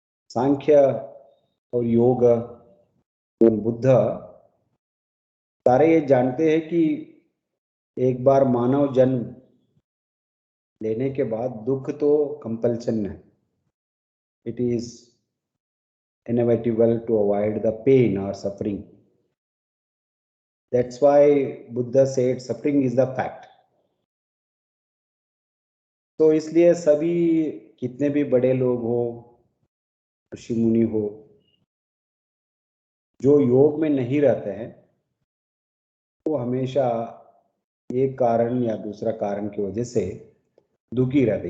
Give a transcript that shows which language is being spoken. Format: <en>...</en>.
<hi>सांख्य और योग और बुद्ध सारे ये जानते हैं कि एक बार मानव जन्म लेने के बाद दुख तो कंपल्सन है.</hi> <en>It is inevitable to avoid the pain or suffering. That's why Buddha said suffering is the fact.</en> <hi>तो इसलिए सभी कितने भी बड़े लोग हो, ऋषि मुनि हो, जो योग में नहीं रहते हैं वो हमेशा एक कारण या दूसरा कारण की वजह से दुखी रहते.</hi>